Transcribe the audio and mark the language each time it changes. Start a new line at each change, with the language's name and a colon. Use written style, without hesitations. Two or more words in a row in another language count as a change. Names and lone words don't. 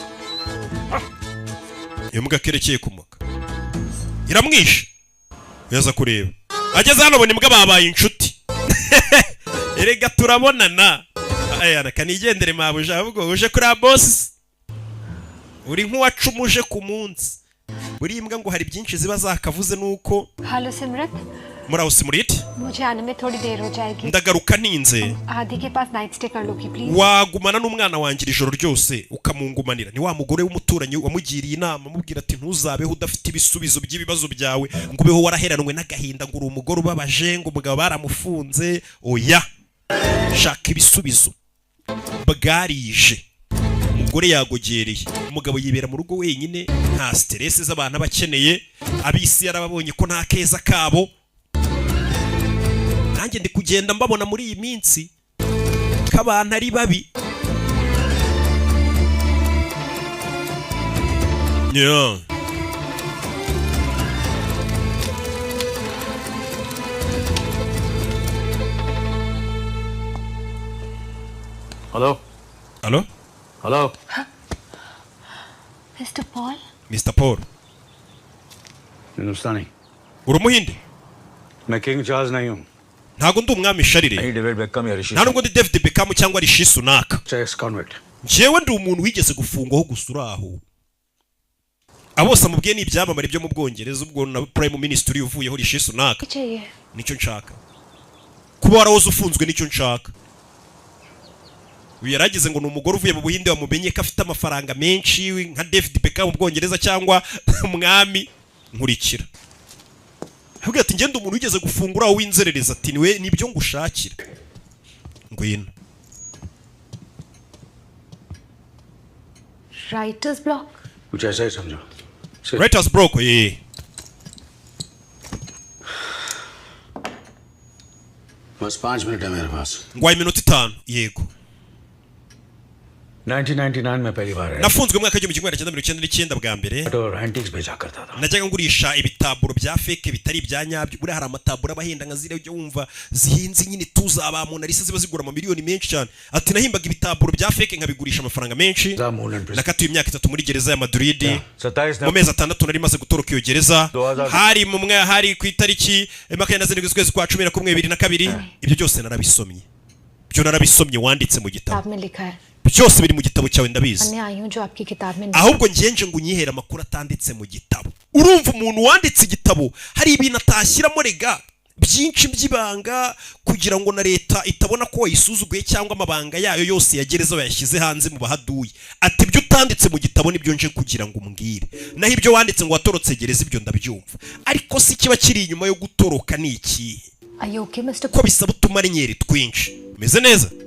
Kinyarwanda: imbwa kerekeye kumoka iramwishe yaza kureba ageze hano bona imbwa babaye inshuti erega turabonana aya nakanigendere mabuja ahubwo uje kuri boss uri nk'uwacumuje ku munsi buri imbwa ngo hari byinshi ziba zakavuze nuko
Hindi: हेलो सिमरत
Kinyarwanda: muraho Simuriti
Hindi: मुझे आने में थोड़ी देर हो जाएगी
Kinyarwanda: ndagaruka ninze
Hindi: आदि के पास
English: night stay
Hindi: कर लोगी प्लीज
Kinyarwanda: wagumana n'umwana wanjye ijoro ryose ukamungumanira ni wa mugore w'umuturanyi wamugiriye inama amubwira ati ntuzabeho udafite ibisubizo by'ibibazo byawe ngo ubeho waraheranwe n'agahinda ngo uri umugore ubabaje ngo umugabo baramufunze oya shaka ibisubizo bwarije umugore yagogereye umugabo yibera mu rugo wenyine nta stress z'abantu abakeneye abisi yarababonye ko nta keza kabo nanjye ndi kugenda mbabona muri iyi minsi k'abantu ari babi yeah.
Hindi: हेलो
English: Hello?
Hindi: हेलो
English: Mister Paul Mr. Paul
Hindi: हिंदुस्तानी
Kinyarwanda: uri umuhinde
Hindi: मैं किंग चार्ल्स नहीं हूँ
Kinyarwanda: ntago ndi umwami sharire
Hindi: नहीं डेविड बेकम या ऋषि
Kinyarwanda: nta nubwo ndi David Beckham cyangwa Rishi Sunak
English: ex convent
Kinyarwanda: njyewe ndi umuntu wigeze gufungwaho gusa uraho abose amubwiye ni ibyamamare byo mu Bwongereza ubwo na
English: Prime Minister
Kinyarwanda: uvuyeho Rishi Sunak
Hindi: चाहिए
Kinyarwanda: nicyo nshaka kuba warahoze ufunzwe nicyo nshaka uyu yaragize ngo ni umugore uvuye mu Buhinde wamumenye ko afite amafaranga menshi nka David Beckham mu Bwongereza cyangwa umwami nkurikira ahubwo ati ngende umuntu wigeze gufungura aho winzerereza ati niwe nibyo ngushakira ngwino
English: writer's block
Hindi: कुछ ऐसा ही समझो
English: Writer's block ye
Hindi: बस 5 मिनट है मेरे पास
Kinyarwanda: ngwaye iminota 5 yego
Hindi: 1999 में पहली बार है
Kinyarwanda: nafunzwe mu mwaka w'igihumbi kimwe magana cyenda mirongo icyenda n'icyenda bwa mbere
Hindi: और एंटिक्स बेचा करता था
Kinyarwanda: najyaga ngurisha ibitaburo bya fake bitari ibya nyabyo buri hari amataburo abahenda nka zire ujya wumva zihinze nyine tuzaba mu narisi ziba zigura mu miliyoni menshi cyane ati nahimbaga ibitaburo bya fake nkabigurisha amafaranga menshi nakatuye imyaka 3 muri gereza ya Madrid mu mezi 6 nari maze gutoroka iyo gereza hari mu mwaka hari ku itariki 27 z'ukwezi kwa 11 2022 ibyo byose narabisomye byo narabisomye wanditse mu gitabo
Hindi: में लिखा है
Kinyarwanda: byose biri mu gitabo cyawe ndabizi
Hindi: मैं आई हूँ जो आपकी किताब में
Kinyarwanda: ahubwo ngenje ngo unyihera amakuru atanditse mu gitabo urumva umuntu wanditse igitabo hari ibintu atashyiramo rega byinshi by'ibanga kugira ngo na leta itabona ko wayisuzuguye cyangwa amabanga yayo yose yagereza bayashyize hanze mu bahaduye ati ibyo utanditse mu gitabo nibyo nje kugira ngo umbwire naho ibyo wanditse ngo watorotse gereza ibyo ndabyumva ariko si kiba kiri inyuma yo gutoroka ni iki ko bisaba utumarenyeri twinshi meze neza